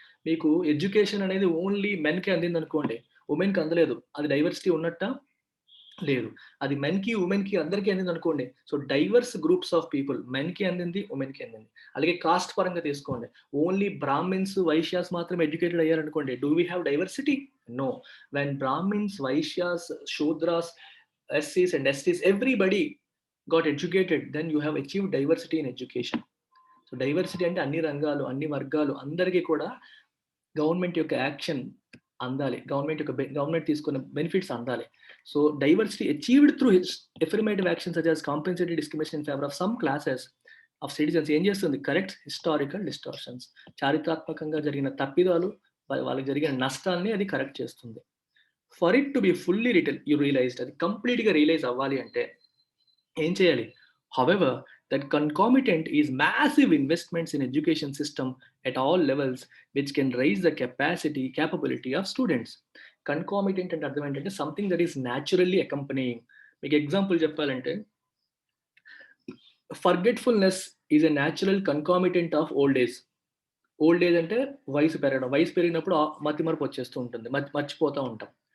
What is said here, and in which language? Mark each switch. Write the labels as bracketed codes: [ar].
[te] మీకు ఎడ్యుకేషన్ అనేది only men కి అందింది అనుకోండి, ఉమెన్ కి అందలేదు, అది డైవర్సిటీ ఉన్నట్ట? లేదు. అది మెన్ కి ఉమెన్ కి అందరికీ అందింది అనుకోండి. So [en] diverse groups of people, [te] men కి అందింది, ఉమెన్ కి అందింది. అలాగే కాస్ట్ పరంగా తీసుకోండి, ఓన్లీ బ్రాహ్మిన్స్ వైశ్యాస్ మాత్రం ఎడ్యుకేటెడ్ అయ్యారు అనుకోండి, [en] Do we have diversity? No. When Brahmins, Vaishyas, Shudras, ఎస్సీస్ and ఎస్టీస్ everybody got educated, then you have achieved diversity in education. [te] So diversity అంటే అన్ని రంగాలు, అన్ని వర్గాలు అందరికీ కూడా గవర్నమెంట్ యొక్క యాక్షన్ అందాలి, గవర్నమెంట్ తీసుకున్న బెనిఫిట్స్ అందాలి. [en] so diversity achieved through affirmative action such as compensatory discrimination in favor of some classes of citizens [te] ఏం చేస్తుంది? [en] Correct historical distortions. [te] చారిత్రాత్మకంగా జరిగిన తప్పిదాలు, వాళ్ళకి జరిగిన నష్టాన్ని అది కరెక్ట్ చేస్తుంది. [en] for it to be fully realised, [te] అది కంప్లీట్ గా రియలైజ్ అవ్వాలి అంటే ఏం చేయాలి? [en] However, that concomitant is massive investments in education system at all levels, which can raise the capability of students. Concomitant [te] అంటే అర్థం ఏంటంటే [en] Something that is naturally accompanying. [te] మీకు ఎగ్జాంపుల్ చెప్పాలంటే, [en] Forgetfulness is a natural concomitant of old age. [te] Old age అంటే వయసు పెరగడం. వయసు పెరిగినప్పుడు మతిమరుపు వచ్చేస్తూ ఉంటుంది, మర్చిపోతూ ఉంటాం.